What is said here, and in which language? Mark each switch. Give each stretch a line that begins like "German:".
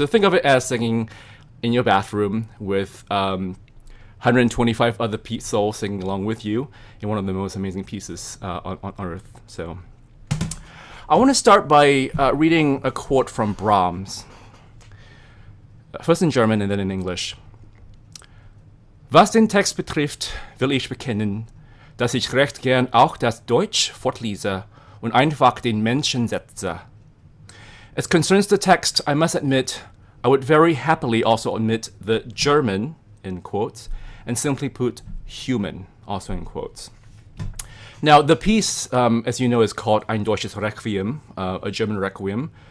English: So think of it as singing in your bathroom with 125 other souls singing along with you in one of the most amazing pieces on earth. So I want to start by reading a quote from Brahms. First in German and then in English.
German: Was den Text betrifft, will ich bekennen, dass ich recht gern auch das Deutsch fortlese und einfach den Menschen setze.
English: As concerns the text, I must admit, I would very happily also omit the German, in quotes, and simply put human, also in quotes. Now, the piece, as you know, is called Ein deutsches Requiem, a German Requiem.